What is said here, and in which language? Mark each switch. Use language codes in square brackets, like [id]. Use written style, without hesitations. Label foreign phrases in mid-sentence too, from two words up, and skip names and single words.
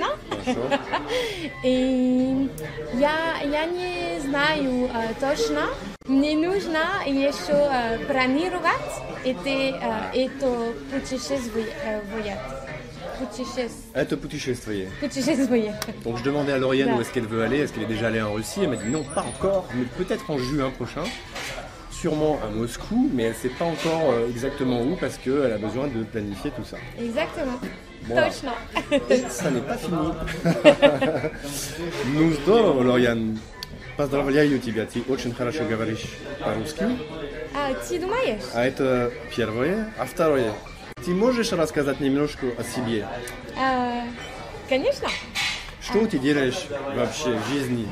[ru] Хорошо. И я не знаю точно. Мне нужно еще планировать это путешествие. Это путешествие. Путешествие. [fr] Donc je demandais à Lauriane [ru] Да. [fr] où est-ce qu'elle veut aller, est-ce qu'elle est déjà allée en Russie. Elle m'a dit non, pas encore, mais peut-être en juin prochain. Sûrement à Moscou, mais elle ne sait pas encore exactement où parce qu'elle a besoin de planifier tout ça. Exactement. Voilà. [ru] Точно. [fr] Et ça n'est pas fini. [ru] Ну здорово, Лориан. Поздравляю тебя, ты очень хорошо говоришь по-русски. А ты думаешь? А это первое. А второе, ты можешь рассказать немножко о себе? Конечно. Что ты делаешь вообще в жизни?